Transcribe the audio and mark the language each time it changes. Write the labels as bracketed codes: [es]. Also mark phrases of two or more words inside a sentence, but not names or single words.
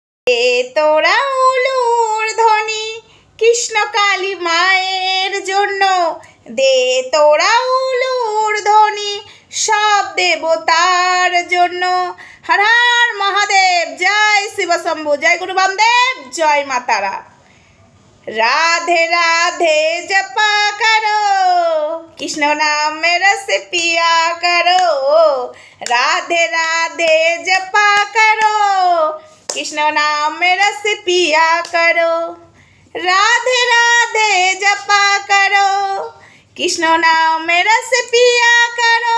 [bn] এ তোরা উলুর ধ্বনি কৃষ্ণ কালী মায়ের জন্য, দে তোরা উলুর ধ্বনি সব দেবতার জন্য। হর হর মহাদেব, জয় শিব শম্ভু, জয় গুরু বামদেব, জয় মা তারা। [hi] राधे राधे जपा करो, कृष्ण नाम में रस पिया करो। राधे राधे जपा करो, कृष्ण नाम में रस पिया करो। राधे राधे जपा करो, कृष्ण नाम में रस पिया करो।